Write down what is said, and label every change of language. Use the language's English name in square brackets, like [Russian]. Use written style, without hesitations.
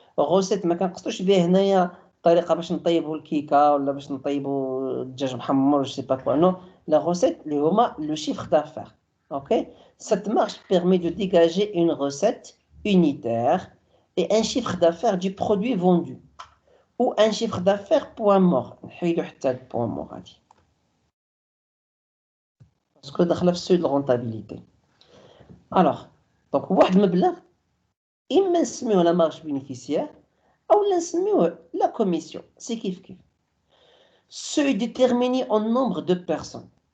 [Arabic] غوسيت ما كنقصدوش بها هنايا طريقه باش نطيبوا الكيكه ولا باش نطيبوا الدجاج محمر [French] je sais pas quoi. Non, la recette اللي هما le chiffre d'affaires. OK? Cette marge permet de dégager une recette unitaire et un chiffre d'affaires du produit vendu ou un chiffre d'affaires point mort. [Arabic] نحيدو حتى هاد point mort هادي. باسكو داخله في السوي د الرونتابيليتي. [French] Alors, donc [Arabic] واحد المبلغ اما نسميوه لا مارج بينيفيسيير او لا نسميوه لا كوميسيون. سي كيف كيف. [French] Seuil déterminé en nombre de personnes.